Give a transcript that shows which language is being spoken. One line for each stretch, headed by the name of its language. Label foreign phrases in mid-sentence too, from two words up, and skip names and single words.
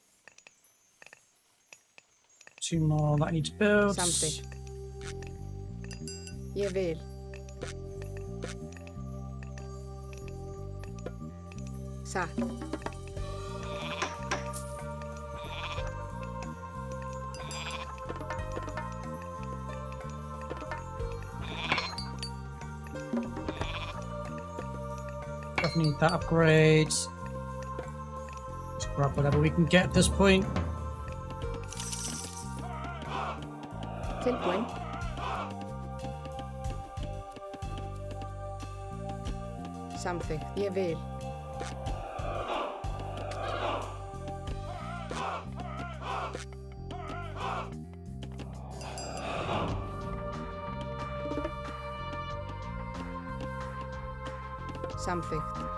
English: 2 more that I need to build.
Icelandic: Samþykkt. Ég vil. Satt.
English: Definitely need that upgrade. Just grab whatever we can get at this point.
Icelandic: Tilbúin. Samþykkt. Ég vil. Samþykkt.